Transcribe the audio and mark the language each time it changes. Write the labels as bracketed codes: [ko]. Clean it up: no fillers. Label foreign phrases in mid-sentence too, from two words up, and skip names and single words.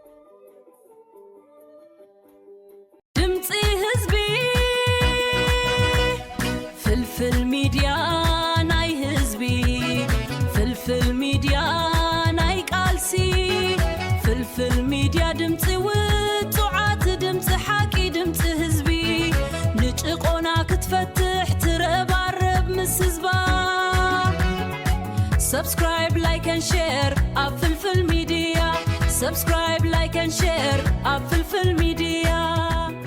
[ti] ድምፂ ህዝቢ ፍልፍል ሚድያ ናይ ህዝቢ ፍልፍል ሚድያ ናይ ቃልሲ ፍልፍል ሚድያ ድምፂ ውፅዓት ድምፂ ሓቂ ድምፂ ህዝቢ ንጭቆና ክትፈትሕ ትረባረብ ምስ ህዝባ [en] Subscribe, like and share up Filfil Media. Subscribe, like and share up Filfil Media.